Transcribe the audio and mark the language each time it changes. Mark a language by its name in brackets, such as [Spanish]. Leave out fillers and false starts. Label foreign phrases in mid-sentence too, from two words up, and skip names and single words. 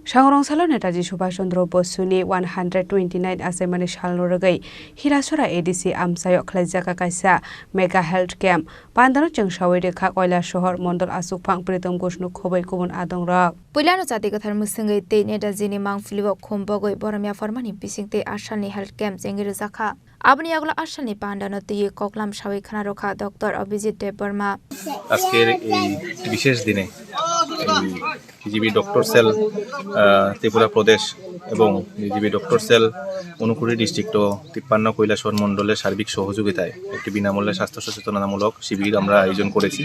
[Kok Borok] Sangrong Netaji Subhash Chandra Bosuni 129 Asemani Shalnoragai Hirasura ADC Amsayo Klajaka Kaisa [English] Mega Health Camp [Kok Borok] Pandano Changshawi de Kakoila Shohor Mondol Asupang Pritam Goshnu Kobai Kubun Adong Rock Pulano Tatikathar Musingai Te Nedazini Mang Filibo Kumbogoi Boramia Formani Pisingte Ashani [English] Health Camp [Kok Borok] Zengiruzaka Abni Agla Ashani Pandano Te Koklam Shawi Kanaroka Dr. Abhijit Debarma [Bangla] আজকের এই বিশেষ দিনে বিজিবি ডক্টর সেল ত্রিপুরা প্রদেশ এবং বিজিবি ডক্টর সেল অনুকুড়ি ডিস্ট্রিক্ট ও 53 কৈলাসহর মণ্ডলের সার্বিক সহযোগিতায় একটি বিনামূল্যে স্বাস্থ্য সচেতনতামূলক শিবির আমরা আয়োজন করেছি।